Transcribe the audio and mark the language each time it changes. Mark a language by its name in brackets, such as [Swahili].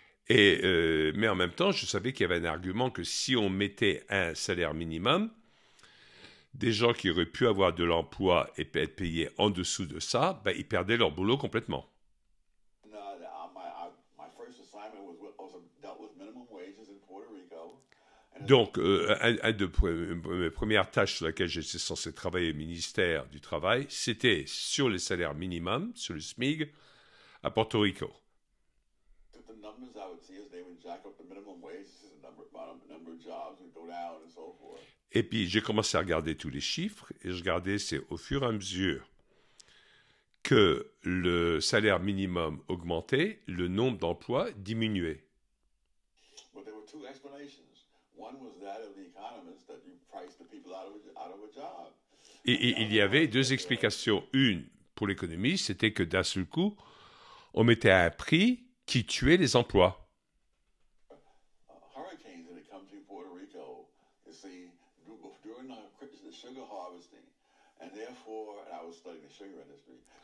[French] Mais en même temps, je savais qu'il y avait un argument que si on mettait un salaire minimum, Des gens qui auraient pu avoir de l'emploi et être payés en dessous de ça, ben, ils perdaient leur boulot complètement. [English] No, my first assignment dealt with minimum wages in Puerto Rico. [French] Donc, un de mes premières tâches sur laquelle j'étais censé travailler au ministère du Travail, c'était sur les salaires minimums, sur le SMIG, à Porto Rico. [English] The numbers I would see is they would jack up the minimum wages, the number of jobs would go down and so forth. [French] Et puis, j'ai commencé à regarder tous les chiffres, et je regardais, c'est au fur et à mesure que le salaire minimum augmentait, le nombre d'emplois diminuait. [English] But there were two explanations. One was that of the economists that you price the people out of a job. [French] Et il y avait deux explications. Une, pour l'économie, c'était que d'un seul coup, on mettait un prix qui tuait les emplois. [English] Hurricanes that had come through Puerto Rico, you see, during the sugar harvesting, and therefore, and I was studying the sugar industry.